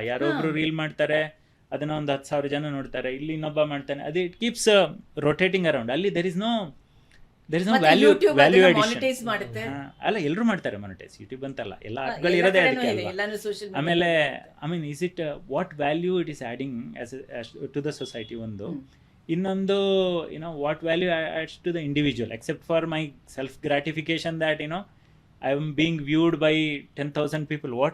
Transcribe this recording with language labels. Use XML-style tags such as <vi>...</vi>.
<kn>ಯಾರೊಬ್ರು reel ಮಾಡ್ತಾರೆ, ಅದನ್ನ ಒಂದು 10,000 ಜನ ನೋಡ್ತಾರೆ, ಇಲ್ಲಿ ಇನ್ನೊಬ್ಬ ಮಾಡ್ತಾನೆ, ಅದು</kn> <en>It keeps rotating around.</en> <kn>ಅಲ್ಲಿ</kn> <en>there is no value addition.</en> <kn>ಅಲ್ಲ, ಎಲ್ಲರೂ ಮಾಡ್ತಾರೆ ಮಾನಿಟೈಸ್, ಯೂಟ್ಯೂಬ್ ಅಂತಲ್ಲ, ಎಲ್ಲ ಆಪ್ಗಳು ಇರೋದೇ ಅದಕ್ಕೆ ಅಲ್ವಾ.</kn> <en>ಆಮೇಲೆ I mean is it what value it is adding to the society ಒಂದು. ಇನ್ನೊಂದು what value adds to the individual, except for my self gratification that I am being viewed by 10,000 people.</en>